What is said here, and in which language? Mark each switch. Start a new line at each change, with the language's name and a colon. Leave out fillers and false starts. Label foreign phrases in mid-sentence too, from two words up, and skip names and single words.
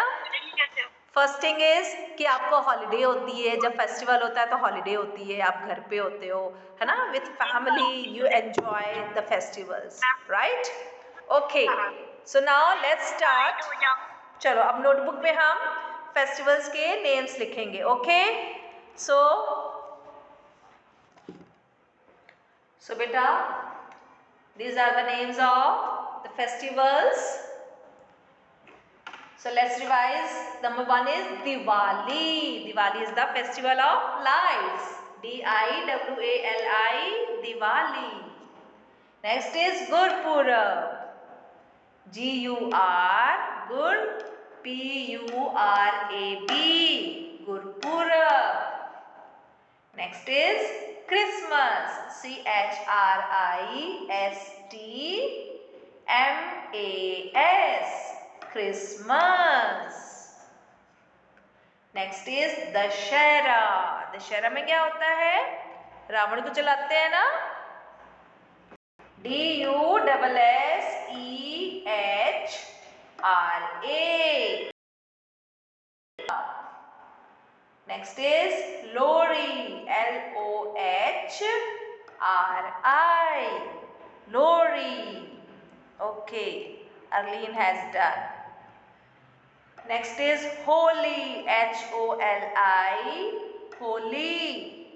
English: first thing is
Hindi: कि आपको हॉलीडे होती है, जब फेस्टिवल होता है तो हॉलीडे होती है, आप घर पे होते हो, है ना,
English: with family you enjoy the festivals, right. okay, so now let's start.
Hindi: चलो अब नोटबुक में हम फेस्टिवल्स के नेम्स लिखेंगे.
English: okay, so बेटा, these are the names of the festivals. So let's revise. Number one is Diwali. Diwali is the festival of lights. D-I-W-A-L-I, Diwali. Next is Gurpurab. G-U-R, Gur, P-U-R-A-B, Gurpurab. Next is Christmas. C-H-R-I-S-T-M-A-S, Christmas. next is दशहरा.
Hindi: दशहरा में क्या होता है, रावण को जलाते हैं ना.
English: D-U-S-S-E-H-R-A. next is लोहड़ी. L-O-H-R-I, लोहड़ी. Okay, Arlene has done. Next is Holi, Holi, Holi.